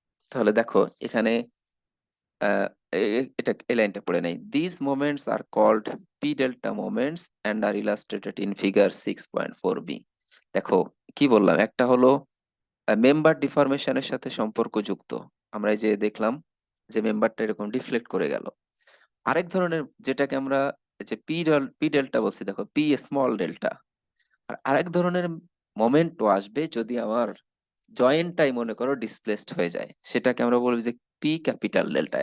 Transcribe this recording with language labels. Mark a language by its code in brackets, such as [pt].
[bn] তাহলে দেখো এখানে এটা এই লাইনটা পড়ে নাই। [en] These moments are called p delta moments and are illustrated in figure 6.4b. [bn] দেখো কি বললাম, একটা হলো মেম্বার ডিফরমেশনের সাথে সম্পর্কযুক্ত। আমরা এই যে দেখলাম যে মেম্বারটা এরকম ডিফ্লেক্ট করে গেল। আরেক ধরনের যেটাকে আমরা এই যে পি ডেল্টা বলছি, দেখো পি স্মল ডেল্টা। আর আরেক ধরনের মোমেন্টও আসবে যদি আমার জয়েন্টটাই মনে করো ডিসপ্লেসড হয়ে যায়, সেটাকে আমরা বলবো যে পি ক্যাপিটাল ডেল্টা।